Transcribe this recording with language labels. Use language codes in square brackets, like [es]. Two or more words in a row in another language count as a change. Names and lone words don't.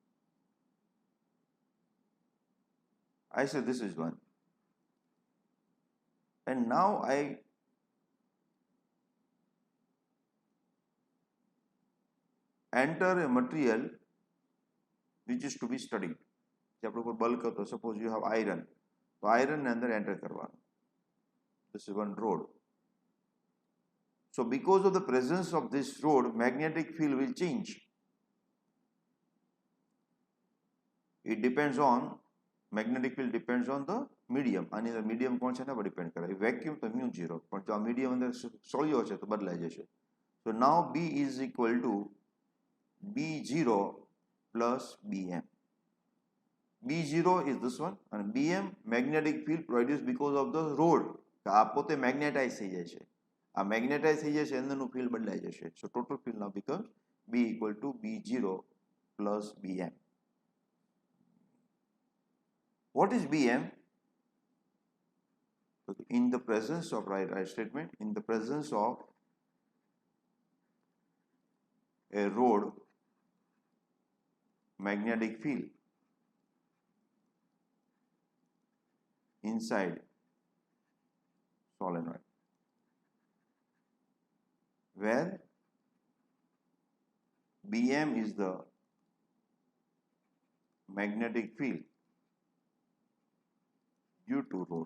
[en] I say this is one, and now I enter a material which is to be studied. [gu] જે આપણો કોઈ બલ્ક હતો, [en] suppose you have iron, [gu] તો આયરનને અંદર એન્ટર કરવાનું. [en] This is one rod. So because of the presence of this rod, magnetic field will change. It depends on, magnetic field depends on the medium. [gu] આની અંદર medium કોણ છે એના પર ડિપેન્ડ કરે. વેક્યુમ તો μ0, પણ જો આ મીડિયમ અંદર સોળિયો છે તો બદલાઈ જશે. [en] So now B is equal to B0 plus BM. B0 is this one and BM magnetic field produced because of the rod. [gu] આ પોતે મેગ્નેટાઇઝ થઈ જાય છે. આ મેગ્નેટાઇઝ થઈ જાય છે, અંદરનું ફિલ્ડ બદલાઈ જશે. [en] So total field now becomes B equal to B0 plus BM. What is BM? In the presence of, right statement, in the presence of a rod, magnetic field inside solenoid, where BM is the magnetic field due to rod.